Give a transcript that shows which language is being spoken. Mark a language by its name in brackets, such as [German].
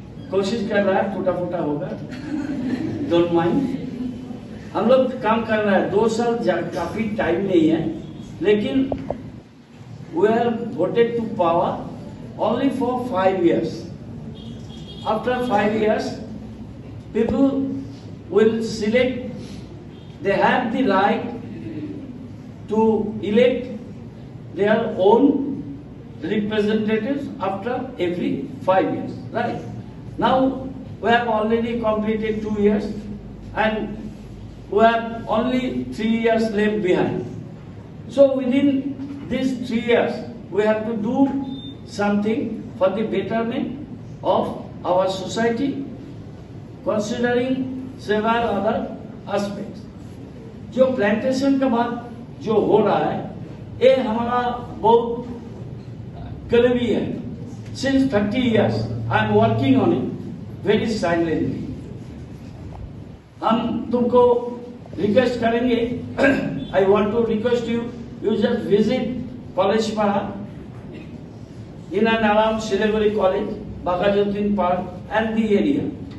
[Hindi] कोशिश कर रहा है, टूटा फूटा होगा, डोंट माइंड। हम लोग काम कर रहे हैं, 2 साल काफी टाइम नहीं है, लेकिन [English] we are voted to power only for 5 years. After 5 years, people will select, they have the right to elect their own representatives after every 5 years, right? Now, we have already completed 2 years and we have only 3 years left behind. So within these 3 years, we have to do something for the betterment of our society, considering several other aspects. [Hindi] जो plantation का बात जो हो रहा है, ये हमारा बहुत करीबी है. [English] Since 30 years, I am working on it very silently. [Hindi] हम तुमको रिक्वेस्ट करेंगे, [English] I want to request you, you just visit College Para, in and around Siliguri College, Bagajuddin Park and the area.